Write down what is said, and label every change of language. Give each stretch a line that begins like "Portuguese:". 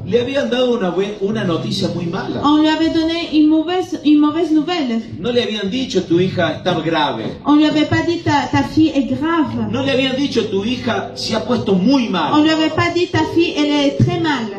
Spanish: Le habían dado una noticia muy mala.
French: On lui avait donné une mauvaise nouvelle.
Spanish: No le habían dicho tu hija está grave.
French: On lui avait pas dit ta fille est grave.
Spanish: No le habían dicho tu hija se ha puesto muy
French: On
Spanish: mal.
French: lui avait pas dit ta fille elle est très mal.